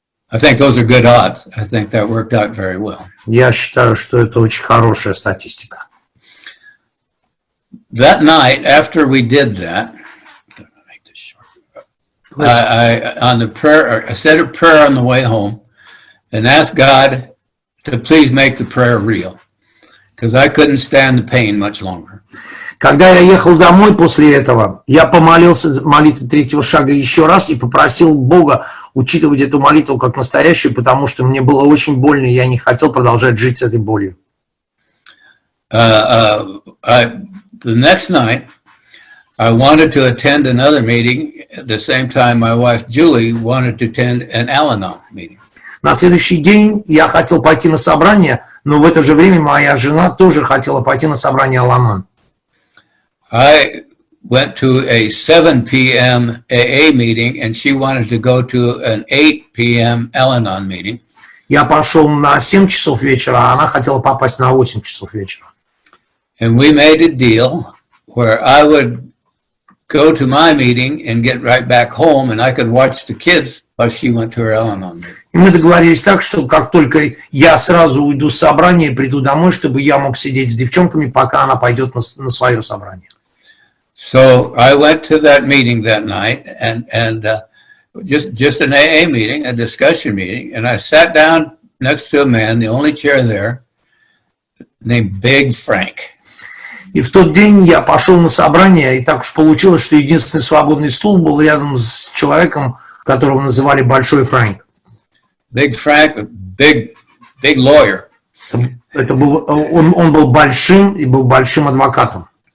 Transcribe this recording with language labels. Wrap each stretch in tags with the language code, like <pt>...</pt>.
<en>I think those are good odds. I think that worked out very well.</en> <ru>Я считаю, что это очень хорошая статистика.</ru> <en>That night, after we did that, I said a prayer on the way home and asked God to please make the prayer real, because I couldn't stand the pain much longer.</en> <ru>Когда я ехал домой после этого, я помолился молитве третьего шага еще раз и попросил Бога учитывать эту молитву как настоящую, потому что мне было очень больно, и я не хотел продолжать жить с этой болью.</ru> <en>The next night, I wanted to attend another meeting. At the same time, my wife Julie wanted to attend an Al-Anon meeting.</en> <ru>На следующий день я хотел пойти на собрание, но в это же время моя жена тоже хотела пойти на собрание Al-Anon.</ru> <en>I went to a 7 p.m. AA meeting, and she wanted to go to an 8 p.m. Al-Anon meeting.</en> <ru>Я пошел на 7 часов вечера, а она хотела попасть на 8 часов вечера.</ru> <en>And we made a deal where I would go to my meeting and get right back home, and I could watch the kids while she went to her Al-Anon meeting.</en> <ru>И мы договорились так, что как только я сразу уйду с собрания и приду домой, чтобы я мог сидеть с девчонками, пока она пойдет на свое собрание.</ru> <en>So I went to that meeting that night, and just an AA meeting, a discussion meeting, and I sat down next to a man, the only chair there, named Big Frank.</en> <ru>И в тот день я пошел на собрание, и так уж получилось, что единственный свободный стул был рядом с человеком, которого называли Большой Фрэнк.</ru> <en>Big Frank, big lawyer.</en> <ru>Это был, он был большим и был большим адвокатом.</ru>